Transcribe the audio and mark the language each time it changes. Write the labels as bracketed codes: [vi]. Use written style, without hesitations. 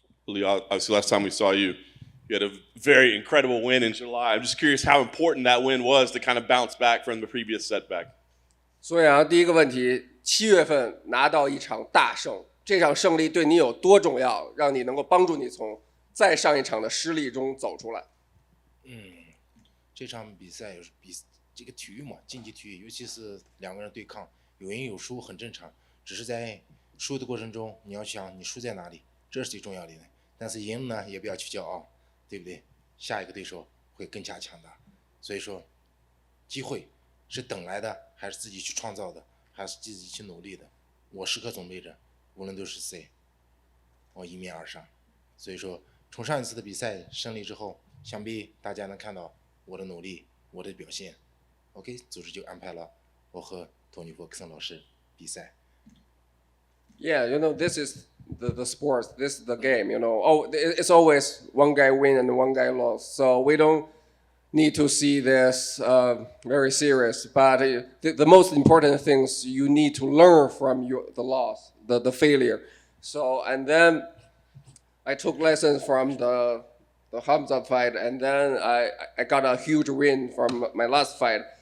[en] Obviously, last time we saw you, you had a very incredible win in July. I'm just curious how important that win was to kind of bounce back from the previous setback. [zh] 所以啊，第一个问题，7月份拿到一场大胜，这场胜利对你有多重要，让你能够帮助你从再上一场的失利中走出来？这场比赛这个体育嘛，竞技体育，尤其是两个人对抗，有赢有输很正常。只是在输的过程中，你要想你输在哪里，这是最重要的。但是赢呢，也不要去骄傲，对不对？下一个对手会更加强大。所以说，机会是等来的，还是自己去创造的，还是自己去努力的？我时刻准备着，无论都是谁，我迎面而上。所以说，从上一次的比赛胜利之后，想必大家能看到我的努力，我的表现。 OK， 组织就安排了我和托尼·弗克森老师比赛。 [en] Yeah, this is the sports. This is the game. Oh, it's always one guy win and one guy lost. So we don't need to see this very serious. But the most important things you need to learn from the loss, the failure. So and then I took lessons from the Hamza fight, and then I got a huge win from my last fight.